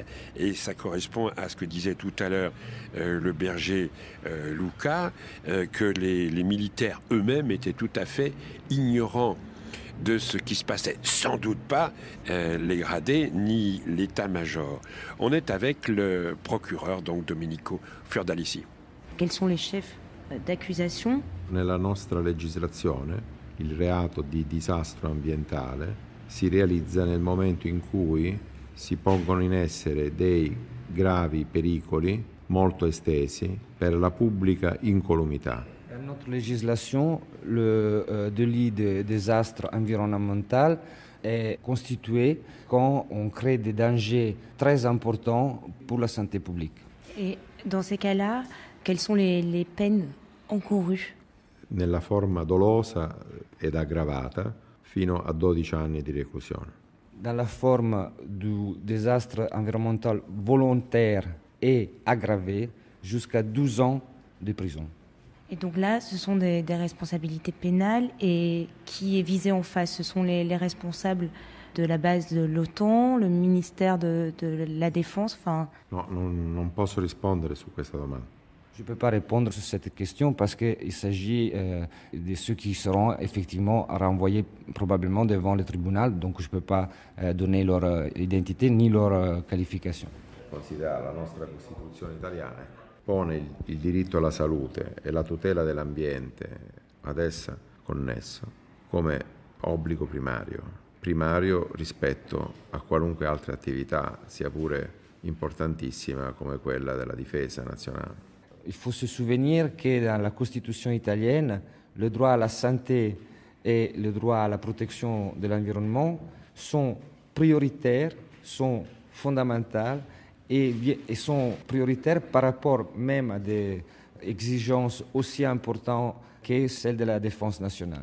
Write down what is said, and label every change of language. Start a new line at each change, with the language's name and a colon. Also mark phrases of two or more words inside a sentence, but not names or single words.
French: Et ça correspond à ce que disait tout à l'heure le berger Luca, que les militaires eux-mêmes étaient tout à fait ignorants de ce qui se passait. Sans doute pas les gradés ni l'état-major. On est avec le procureur, donc Domenico Fiordalici. Quels sont les chefs d'accusation?
Italian: Nella nostra legislazione il reato di disastro ambientale si realizza nel momento in cui si pongono in essere dei gravi pericoli molto estesi per la pubblica incolumità.
French: Dans notre législation, le délit de désastre environnemental est constitué quand on crée des dangers très importants pour la santé publique. Et dans ces cas-là, quelles sont les peines encourues?
Italian: Nella forma dolosa ed aggravata fino a 12 anni di reclusione.
French: Dans la forme du désastre environnemental volontaire et aggravé, jusqu'à 12 ans de prison. Et donc là, ce sont des responsabilités pénales. Et qui est visé en face? Ce sont les responsables de la base de l'OTAN, le ministère de la Défense, enfin...
Italian: No, non posso rispondere su questa domanda.
French: Je ne peux pas répondre sur cette question parce qu'il s'agit de ceux qui seront effectivement renvoyés probablement devant le tribunal, donc je ne peux pas donner leur identité ni leur qualification.
Italian: Considera la nostra Costituzione italiana pone il diritto alla salute e la tutela dell'ambiente ad essa connesso come obbligo primario rispetto a qualunque altra attività, sia pure importantissima come quella della difesa nazionale.
French: Il faut se souvenir que dans la Constitution italienne, le droit à la santé et le droit à la protection de l'environnement sont prioritaires, sont fondamentaux et sont prioritaires par rapport même à des exigences aussi importantes que celles de la défense nationale.